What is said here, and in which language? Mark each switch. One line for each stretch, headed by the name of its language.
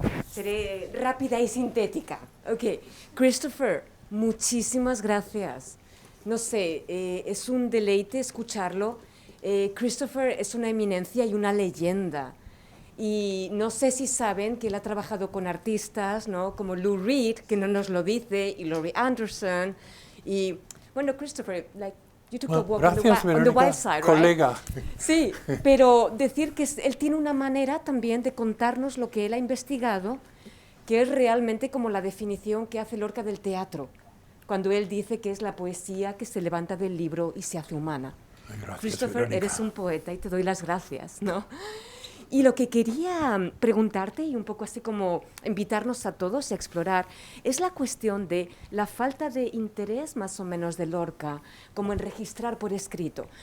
Spanish: Seré rápida y sintética. Ok, Christopher, muchísimas gracias. No sé, es un deleite escucharlo. Christopher es una eminencia y una leyenda. Y no sé si saben que él ha trabajado con artistas, ¿no? Como Lou Reed, que no nos lo dice, y Laurie Anderson. Y bueno,
English: Christopher, you took a walk on the wild side,
Spanish: colega.
English: Right?
Spanish: Sí, pero decir que él tiene una manera también de contarnos lo que él ha investigado, que es realmente como la definición que hace Lorca del teatro, cuando él dice que es la poesía que se levanta del libro y se hace humana. Gracias, Christopher, Verónica. eres un poeta y te doy las gracias, ¿no? Y lo que quería preguntarte y un poco así como invitarnos a todos a explorar es la cuestión de la falta de interés más o menos de Lorca, como en registrar por escrito.